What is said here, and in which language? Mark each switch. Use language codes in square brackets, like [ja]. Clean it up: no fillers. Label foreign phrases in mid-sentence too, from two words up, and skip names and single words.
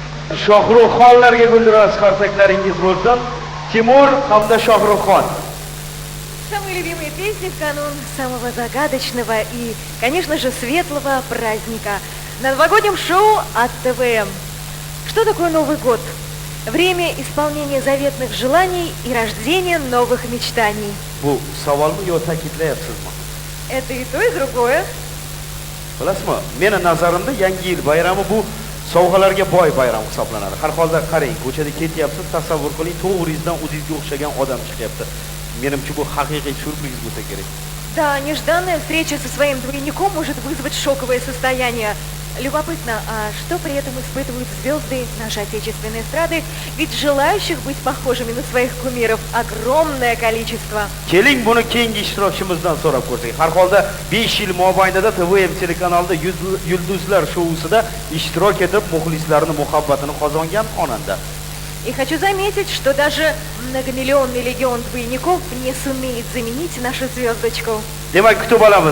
[uz] Shohruxxonlarga guldiroz qarsaklaringiz bo'lsin. Timur hamda Shohruxxon. [ru] Самые любимые песни в канун самого загадочного и, конечно же, светлого праздника. На новогоднем шоу от ТВМ. Что такое Новый год? Время исполнения заветных желаний и рождения новых мечтаний. [uz] Bu savolni yo ta'kidlayapsizmi? [ru] Это и то, и другое. [uz] Bilasizmi? Meni nazarimda Yangi yil bayrami bu sovg'alarga boy bayram hisoblanadi. Har holda qarang, ko'chada ketyapsiz, tasavvur qiling, to'g'ringizdan o'zingizga o'xshagan odam chiqyapti. Menimcha bu haqiqiy syurpriz bo'lsa kerak. [ru] Да, нежданная встреча со своим двойником может вызвать шоковое состояние. Любопытно, а что при этом испытывают звезды нашей отечественной эстрады? Ведь желающих быть похожими на своих кумиров огромное количество. [uz] Keling buni keyingi ishtirokchimizdan so'rab ko'rsak. Har holda 5 yil mobaynida TVM telekanalida Yulduzlar shousida ishtirok etib, muxlislarning muhabbatini qozongan xonanda. [ru] И хочу заметить, что даже многомиллионный легион двойников не сумеет заменить нашу звездочку. [uz] Demak, kutib olamiz.